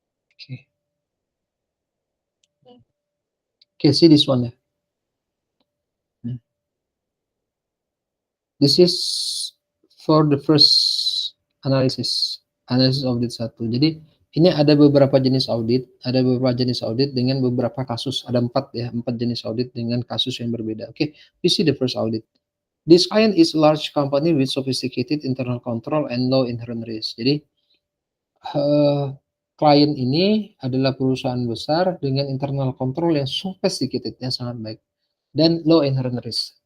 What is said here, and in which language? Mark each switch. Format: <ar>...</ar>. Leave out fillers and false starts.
<en>Okay. Okay, see this one ya. Hmm. This is for the first analysis audit 1.</en> <id>Jadi ini ada beberapa jenis audit, dengan beberapa kasus. Ada 4 ya, 4 jenis audit dengan kasus yang berbeda.</id> <en>Oke, we see the first audit. This client is large company with sophisticated internal control and low inherent risk.</en> <id>Jadi eh, klien ini adalah perusahaan besar dengan internal control yang sophisticated, yang sangat baik, dan low inherent risk.</id>